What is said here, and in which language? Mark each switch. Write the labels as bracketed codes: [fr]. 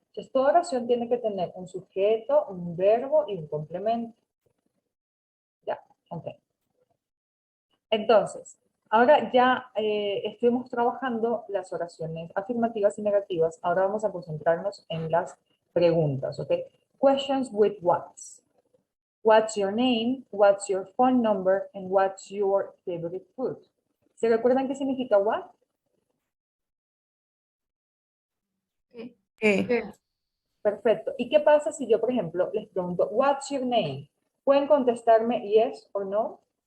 [es] Entonces, toda oración tiene que tener un sujeto, un verbo y un complemento. Ya, ok. Entonces, ahora ya estuvimos trabajando las oraciones afirmativas y negativas. Ahora vamos a concentrarnos en las preguntas, ¿ok? [en] Questions with what's. What's your name? What's your phone number? And what's your favorite food? [es] ¿Se recuerdan qué significa what? ¿Qué? Perfecto. ¿Y qué pasa si yo, por ejemplo, les pregunto, [en] what's your name? [es] ¿Pueden contestarme yes o no?